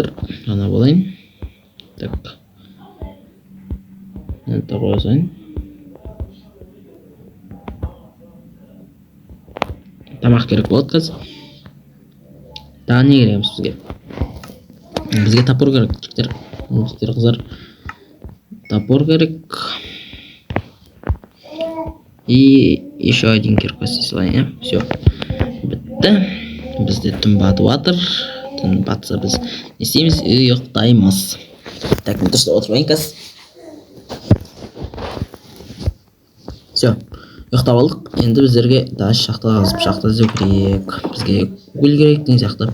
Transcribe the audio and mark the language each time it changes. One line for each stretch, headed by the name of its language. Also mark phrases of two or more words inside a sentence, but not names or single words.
Kazakh: Ғана болайын. Так. Нанты қойсайын. Тамақ керек болады қазір. Тағы не кереміз бізге? Бізге топор керек, жігіттер. Қыздар. Топор керек.
Russian: И еще один кирпич слайм. Все.
Kazakh: Бітті. Бізде түн батып жатыр. Түн батса біз не істейміз? Ұйықтаймыз. Так, мен дұрыста отырмайын қазір.
Russian: Все.
Kazakh: Ұйықтап алдық. Енді біздерге даш шахта іздеу керек. Бізге уголь керек деген сияқты.